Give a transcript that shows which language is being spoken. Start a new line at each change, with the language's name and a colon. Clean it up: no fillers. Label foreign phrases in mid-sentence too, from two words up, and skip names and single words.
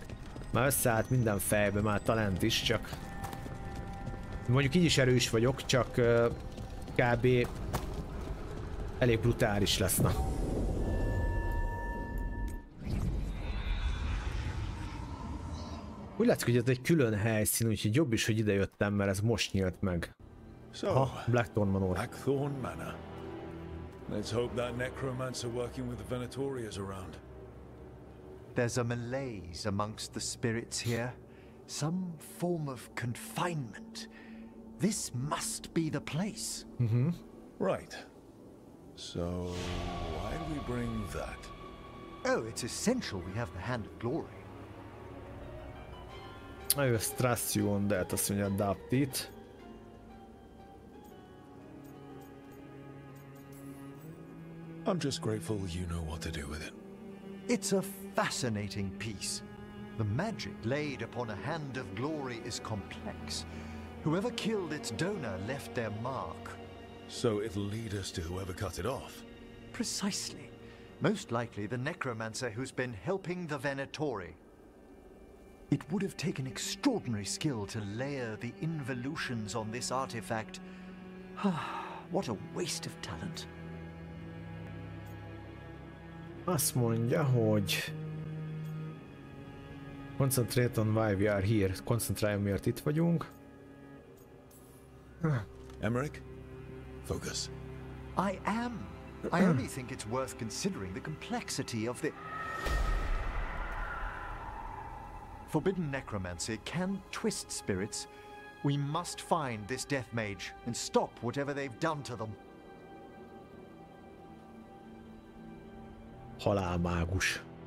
Hungarian: Már összeállt minden fejbe, már talent is, csak... Mondjuk így is erős vagyok, csak kb. Elég brutális lesz, na. Úgy látszik, hogy ez egy külön helyszín, úgyhogy jobb is, hogy ide jöttem, mert ez most nyílt meg. Aha, Blackthorn Manor. Blackthorn Manor.
English: Let's hope that necromancer working with the Venatori is around. There's a malaise amongst the spirits here. Some form of confinement. This must be the place. Right. So, why do we bring that? Oh, it's essential we have the Hand of Glory. I was trust you on that,
Hungarian: azt mondja,
English: adapt it. I'm just grateful you know what to do with it. It's a fascinating piece. The magic laid upon a Hand of Glory is complex. Whoever killed its donor left their mark. So it'll lead us to whoever cut it off? Precisely. Most likely the necromancer who's been helping the Venatori. It would have taken extraordinary skill to layer the involutions on this artifact. What a waste of talent.
Hungarian: Azt mondja, hogy
English: concentrate on why we are here.
Hungarian: Koncentráljon, miért itt vagyunk.
English: Emmerich, focus. I am. I only think it's worth considering the complexity of the forbidden necromancy can twist spirits. We must find this death mage and stop whatever they've done to them.
Hungarian: Halálmágus.